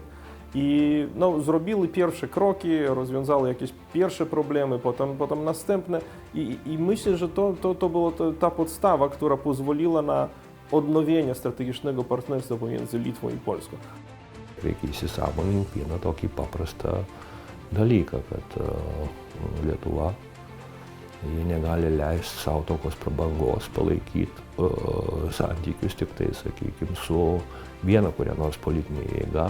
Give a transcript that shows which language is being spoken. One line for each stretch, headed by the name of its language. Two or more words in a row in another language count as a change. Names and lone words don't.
Polish: I zrobili pierwsze kroki, rozwiązały jakieś pierwsze problemy, potem następne i myślę, że to była ta podstawa, która pozwoliła na odnowienie strategicznego partnerstwa pomiędzy Litwą i Polską.
Lithuanian: Reikia įsisąmoninti vieną tokį paprastą dalyką, kad Lietuva negali leisti savo tokios prabangos palaikyti santykius tik tai, sakykime, su viena kuria nors politinė jėga.